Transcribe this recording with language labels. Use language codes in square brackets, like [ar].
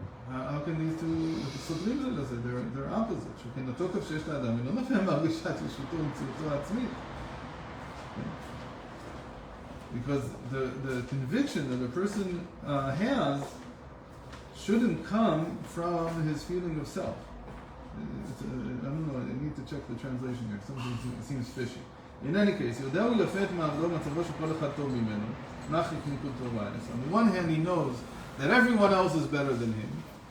[en] How can these two [he] סותרים זה לזה? [en] They're opposites. [he] שכן התוקף שיש לאדם, היא לא נפעם מהרגשת ישותו ומציאותו העצמית. [en] Because the conviction that a person has shouldn't come from his feeling of self. I don't know, I need to check the translation here. Something seems fishy. In any case, on the one hand, he knows that everyone else is better than him.